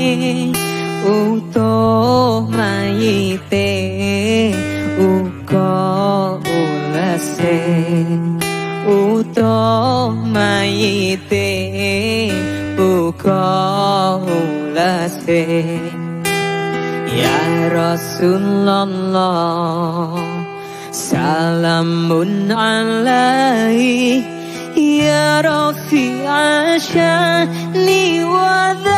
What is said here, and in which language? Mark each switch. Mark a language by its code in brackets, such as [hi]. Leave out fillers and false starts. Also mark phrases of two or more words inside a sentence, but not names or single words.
[jv] utuh mayite uga ulese utuh mayite uga ulese ya [ar] رسول الله سلام عليه يا رفيع الشأن و